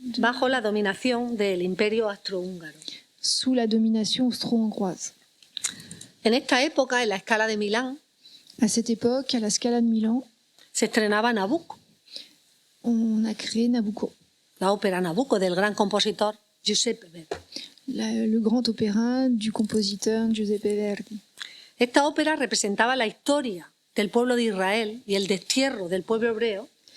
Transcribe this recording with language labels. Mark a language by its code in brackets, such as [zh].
[es] Bajo la dominación del Imperio Austrohúngaro. [fr] sous la domination austro-hongroise. [es] En esta época, en la Scala de Milán, [fr] À cette époque, à la Scala de Milan, [es] se estrenaba Nabucco, [fr] on a créé Nabucco, [es] la ópera Nabucco del gran compositor Giuseppe Verdi. [fr] le grand opéra du compositeur Giuseppe Verdi. [es] Esta ópera representaba la historia del pueblo de Israel y el destierro del pueblo hebreo